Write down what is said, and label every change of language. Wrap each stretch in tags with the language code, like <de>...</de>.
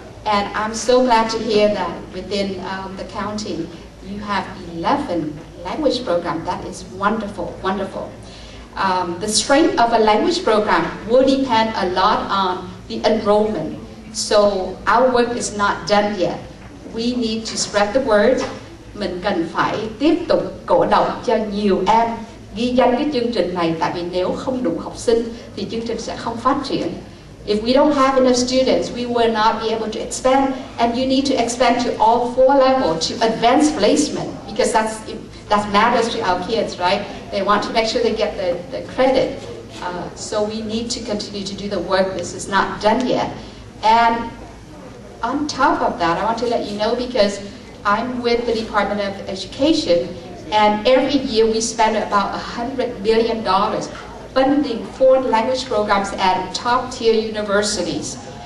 <en>And I'm so glad to hear that within the county you have 11 language programs. That is wonderful, wonderful. The strength of a language program will depend a lot on the enrollment. So our work is not done yet. We need to spread the word.</en> <vi>Mình cần phải tiếp tục cổ động cho nhiều em ghi danh cái chương trình này, tại vì nếu không đủ học sinh thì chương trình sẽ không phát triển.</vi> <en>If we don't have enough students, we will not be able to expand, and you need to expand to all 4 levels to advanced placement, because that matters to our kids, right? They want to make sure they get the credit. So we need to continue to do the work. This is not done yet. And on top of that, I want to let you know, because I'm with the Department of Education, and every year we spend about $100 million funding foreign language programs at top-tier universities.</en>